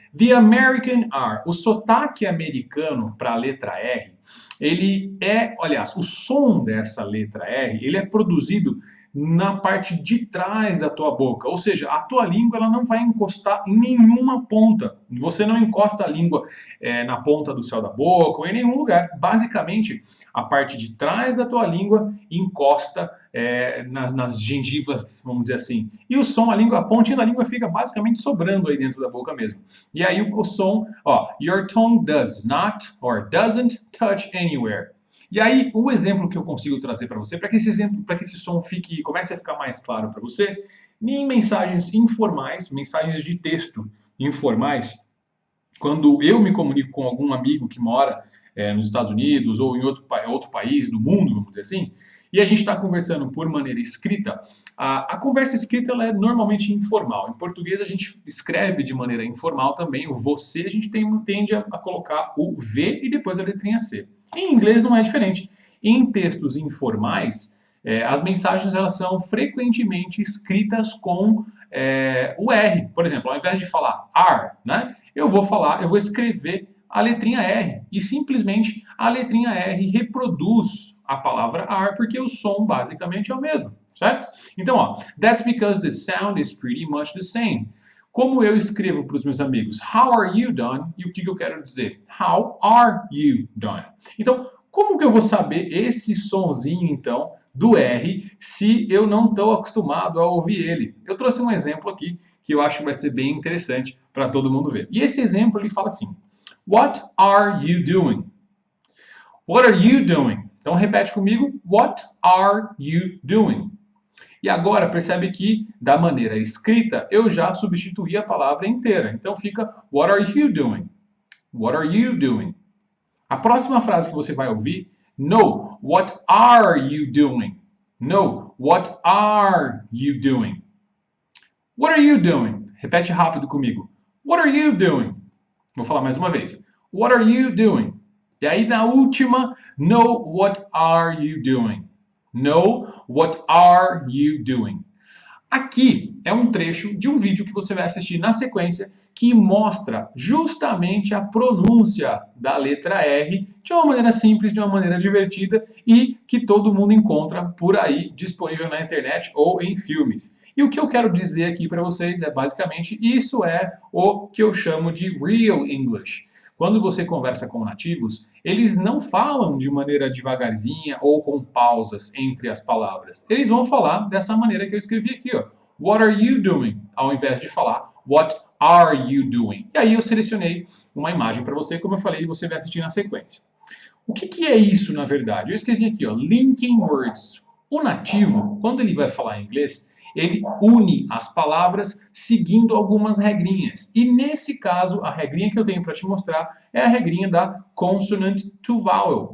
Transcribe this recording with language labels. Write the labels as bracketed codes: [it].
[en] The American R, [pt] o sotaque americano para a letra R, aliás, o som dessa letra R, ele é produzido na parte de trás da tua boca, ou seja, a tua língua ela não vai encostar em nenhuma ponta. Você não encosta a língua na ponta do céu da boca ou em nenhum lugar. Basicamente, a parte de trás da tua língua encosta nas gengivas, vamos dizer assim. E o som, a pontinha da língua fica basicamente sobrando aí dentro da boca mesmo. E aí o som, ó, [en] your tongue does not or doesn't touch anywhere. [pt] E aí, o exemplo que eu consigo trazer para você, para que esse som comece a ficar mais claro para você, em mensagens informais, mensagens de texto informais, quando eu me comunico com algum amigo que mora nos Estados Unidos ou em outro país do mundo, vamos dizer assim, e a gente está conversando por maneira escrita, a conversa escrita ela é normalmente informal. Em português a gente escreve de maneira informal também, o você a gente tende a colocar o V e depois a letrinha C. Em inglês não é diferente. Em textos informais, as mensagens elas são frequentemente escritas com o R. Por exemplo, ao invés de falar are, né, eu vou escrever a letrinha R e simplesmente a letrinha R reproduz a palavra are porque o som basicamente é o mesmo, certo? Então, ó, [en] that's because the sound is pretty much the same. [pt] Como eu escrevo para os meus amigos, [en] how are you doing? [pt] E o que eu quero dizer? [en] How are you doing? [pt] Então, como que eu vou saber esse sonzinho, então, do R, se eu não estou acostumado a ouvir ele? Eu trouxe um exemplo aqui que eu acho que vai ser bem interessante para todo mundo ver. E esse exemplo, ele fala assim, [en] what are you doing? What are you doing? [pt] Então, repete comigo, [en] what are you doing? [pt] E agora, percebe que, da maneira escrita, eu já substituí a palavra inteira. Então fica, [en] what are you doing? What are you doing? [pt] A próxima frase que você vai ouvir, [en] no, what are you doing? No, what are you doing? What are you doing? [pt] Repete rápido comigo. [en] What are you doing? [pt] Vou falar mais uma vez. [en] What are you doing? [pt] E aí, na última, [en] no, what are you doing? No, what are you doing? [pt] Aqui é um trecho de um vídeo que você vai assistir na sequência que mostra justamente a pronúncia da letra R de uma maneira simples, de uma maneira divertida e que todo mundo encontra por aí disponível na internet ou em filmes. E o que eu quero dizer aqui para vocês é basicamente isso é o que eu chamo de real English. Quando você conversa com nativos, eles não falam de maneira devagarzinha ou com pausas entre as palavras. Eles vão falar dessa maneira que eu escrevi aqui, ó. [en] What are you doing? [pt] Ao invés de falar [en] what are you doing? [pt] E aí eu selecionei uma imagem para você, como eu falei, e você vai assistir na sequência. O que é isso, na verdade? Eu escrevi aqui, ó, linking words. O nativo, quando ele vai falar inglês, ele une as palavras seguindo algumas regrinhas. E nesse caso, a regrinha que eu tenho para te mostrar é a regrinha da consonant to vowel.